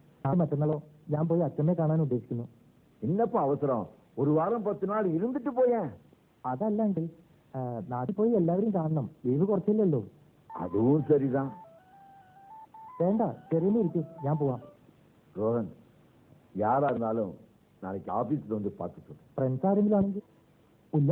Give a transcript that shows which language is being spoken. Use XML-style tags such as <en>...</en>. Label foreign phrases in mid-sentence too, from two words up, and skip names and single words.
<ml>മറ്റന്നാളോ ഞാൻ പോയി അച്ഛനെ കാണാൻ ഉദ്ദേശിക്കുന്നു. ഇന്നപ്പോ അവസരം ഒരു വാരം 10 നാൾ ഇരുന്നിട്ട് പോയാ. അതല്ലാണ്ട് നാട്ടിൽ പോയി എല്ലാവരും കാണണം. ലീവ് കുറച്ചില്ലല്ലോ. അതും ശരിതാ. വേണ്ട, ചെറിയ ഇരിക്കും, ഞാൻ പോവാം.</ml> <ta>ரோஹன், யாரா இருந்தாலும் நாளைக்கு ஆபீஸ்ல வந்து பார்த்து.</ta> <ml>ഫ്രണ്ട്സ് ആരെങ്കിലും ആണെങ്കിൽ ഇല്ല.</ml>